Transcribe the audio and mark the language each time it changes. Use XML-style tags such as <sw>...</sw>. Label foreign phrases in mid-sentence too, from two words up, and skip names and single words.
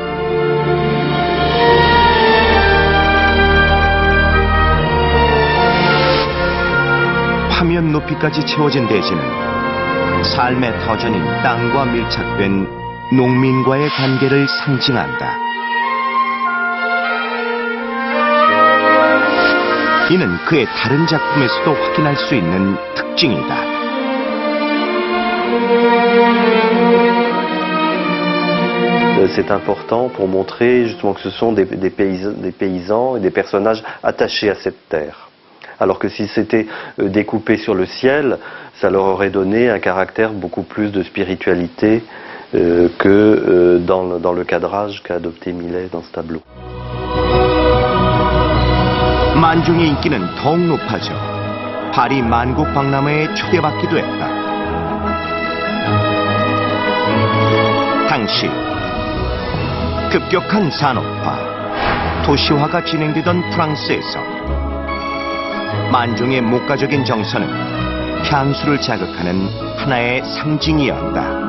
<ko>화면 높이까지 채워진 대지는 삶의 터전인 땅과 밀착된 농민과의 관계를 상징한다. 이는 그의 다른 작품에서도 확인할 수 있는 특징이다.</ko> <fr>C'est important pour montrer justement que ce sont des paysans et des personnages attachés à cette terre. Alors que si c'était découpé sur le ciel, ça leur aurait donné un caractère beaucoup plus de spiritualité que dans le cadrage qu'a adopté Millet dans ce tableau.</fr> <ko>만종의 인기는 더욱 높아져 파리 만국박람회에 초대받기도 했다. 당시 급격한 산업화, 도시화가 진행되던 프랑스에서 만종의 목가적인 정서는 향수를 자극하는 하나의 상징이었다.</ko>